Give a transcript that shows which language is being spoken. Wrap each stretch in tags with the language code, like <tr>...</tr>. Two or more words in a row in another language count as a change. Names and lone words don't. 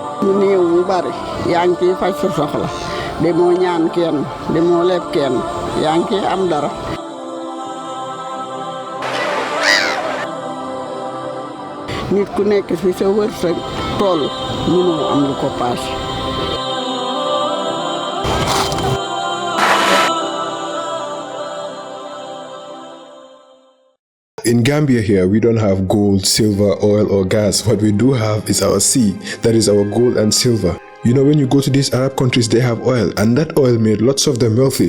<wo>mu néew mu bari yaa ngi ciy faj sa soxla demoo ñaan kenn demoo leb kenn yaa ngi ciy am dara. nit ku nekk fi sa wërsëg tool mënoo am lu ko paase.</wo> <en>In Gambia here, we don't have gold, silver, oil or gas. What we do have is our sea. That is our gold and silver. You know, when you go to these Arab countries, they have oil, and that oil made lots of them wealthy.</en>